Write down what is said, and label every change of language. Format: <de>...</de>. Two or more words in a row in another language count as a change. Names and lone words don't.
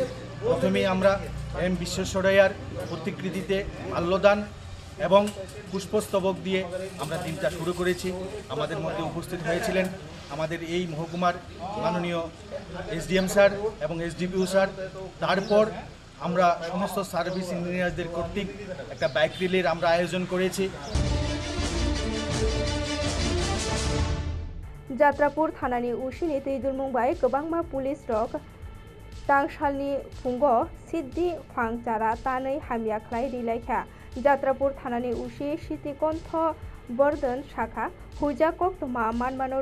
<bn>প্রথমেই আমরা এম বিশ্বেশ্বরায়ার প্রতিকৃতিতে মাল্যদান এবং পুষ্পস্তবক দিয়ে আমরা দিনটা শুরু করেছি। আমাদের মধ্যে উপস্থিত হয়েছিলেন আমাদের এই মহকুমার মাননীয় SDM স্যার এবং SDPO স্যার। তারপর আমরা সমস্ত</bn> <en>service engineers</en> <bn>কর্তৃক একটা</bn> <en>bike rally</en> <bn>আমরা আয়োজন করেছি।</bn> <trp>जात्रापुर थानानि उसिनि तैदुरमुंबाय गोबांमा पुलिस रक तांसालनि फुंगो सिद्धि फांचारा तानै हामियाख्लाय रिलायखा जात्रापुर थानानि उसि सिटिकन्थ बर्धन शाखा हुजा कक्तमा मानमानो</trp>